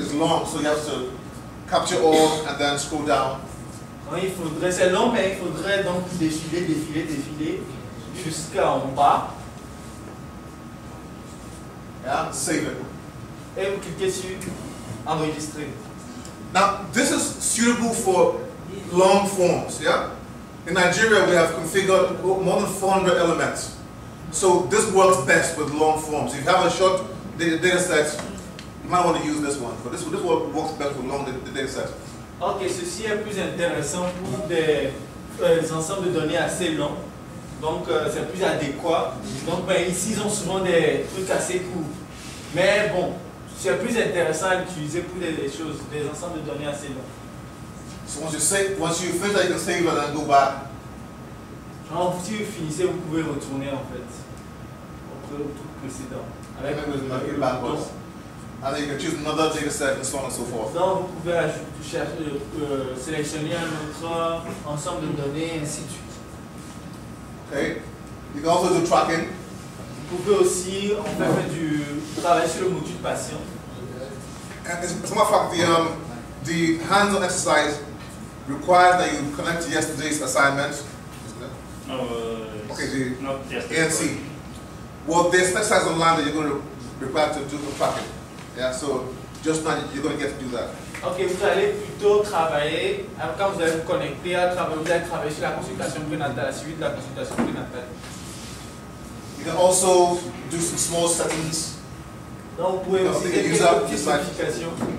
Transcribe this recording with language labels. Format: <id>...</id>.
<en>it's long, so you have to capture all and then scroll down.</en> <fr>Donc, c'est long, mais il faudrait donc défiler jusqu'en bas.</fr> <en>Yeah, save it.</en> <fr>Et vous cliquez sur enregistrer.</fr> <en>Now, this is suitable for long forms, yeah? In Nigeria, we have configured more than 400 elements. So this works best with long forms. If you have a short data set, you might want to use this one. But this works best with long data sets.</en> <fr>Ok, ceci est plus intéressant pour des ensembles de données assez longs. Donc c'est plus adéquat. Donc ici ils ont souvent des trucs assez courts. Mais bon, c'est plus intéressant à utiliser pour des ensembles de données assez longs.</fr> <en>So once you finish that, you can save it and then go back.</en> <fr>Alors, si vous finissez, vous pouvez retourner en fait au truc précédent. Avec</fr> <en>Maybe backwards. And then you can choose another data set and so on and so forth.</en> <fr>Donc vous pouvez sélectionner un autre ensemble de données et ainsi de suite.</fr> <en>Okay? You can also do tracking.</en> <fr>Vous pouvez aussi en fait faire du travail sur le module patient.</fr> <en>And as a matter of fact, the hands-on exercise requires that you connect to yesterday's assignment. No, Okay, not the just ANC. Well, there's an exercise online that you're going to require to do the tracking. Yeah, so just now you're going to get to do that.</en> <fr>Ok, vous allez plutôt travailler, quand vous allez vous connecter à travailler, vous allez travailler sur la consultation prénatale, la suivi de la consultation prénatale.</fr> <en>You can also do some small settings.</en> <fr>Donc vous pouvez aussi faire quelques petites modifications.</fr>